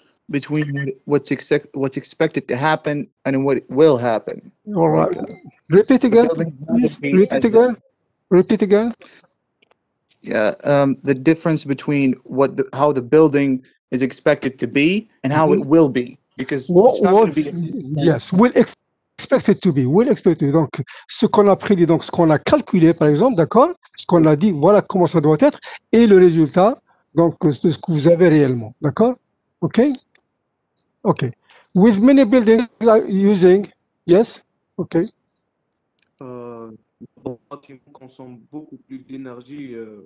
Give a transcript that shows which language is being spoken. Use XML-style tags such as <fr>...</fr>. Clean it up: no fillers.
<en>Between what's expected to happen and what will happen. All right. Repeat again, please. Repeat again. Yeah, the difference between how the building is expected to be and how it will be, because it's not going to be. Yes, will expected to be.</en> <fr>Donc, ce qu'on a prédit, donc ce qu'on a calculé, par exemple, d'accord, ce qu'on a dit, voilà comment ça doit être, et le résultat, donc de ce que vous avez réellement, d'accord? Okay.</fr> <en>With many buildings using, yes, okay.</en> <fr>Bâtiments consomment beaucoup plus d'énergie</fr>